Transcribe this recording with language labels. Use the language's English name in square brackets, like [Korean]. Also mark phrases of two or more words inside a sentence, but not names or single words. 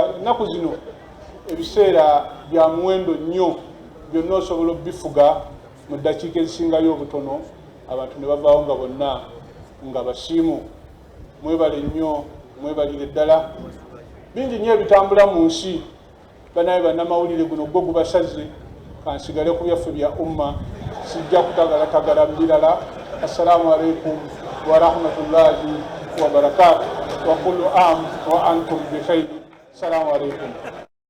[Ganda] Ennaku zino ebiseera bya muwendo nnyo, byonna osobola obifuga mu ddakiika ezisingayo obutono, abantu ne bavaawo nga bonna nga basiimu. Mwebale nnyo, mwebalire ddala. Bingi nnyo ebitambula mu nsi, banaye bannamawulire guno gwo gubasaze. Kansigale ku byaffe bya umma, sijja kutagalatagala birala. [Arabic] السلام عليكم ورحمة الله وبركاته وكل عام وأنتم بخير. السلام عليكم.